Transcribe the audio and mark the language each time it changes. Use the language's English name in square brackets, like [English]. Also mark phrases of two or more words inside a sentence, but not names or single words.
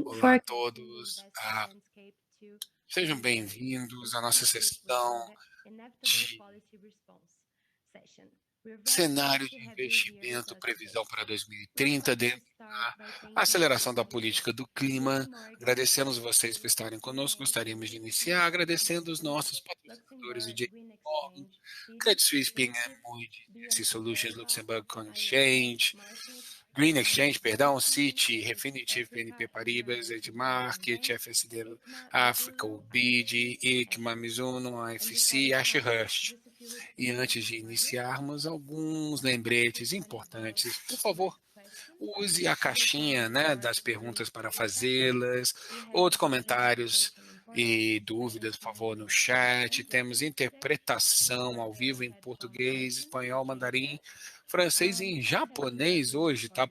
[Portuguese] Olá a todos, sejam bem-vindos à nossa sessão de cenário de investimento, previsão para 2030, dentro da aceleração da política do clima. Agradecemos vocês por estarem conosco. Gostaríamos de iniciar agradecendo os nossos patrocinadores, o JP Morgan, Credit Suisse, Ping Moody, DSC Solutions, Luxembourg Coin Exchange, Green Exchange, perdão, Citi, Refinitiv, BNP Paribas, Edmarket, FSD África, BID, ICMA, Mizuno, AFC e Ashurst. E antes de iniciarmos, alguns lembretes importantes. Por favor, use a caixinha, das perguntas para fazê-las, outros comentários e dúvidas, por favor, no chat. Temos interpretação ao vivo em português, espanhol, mandarim, francês e em japonês hoje, tá?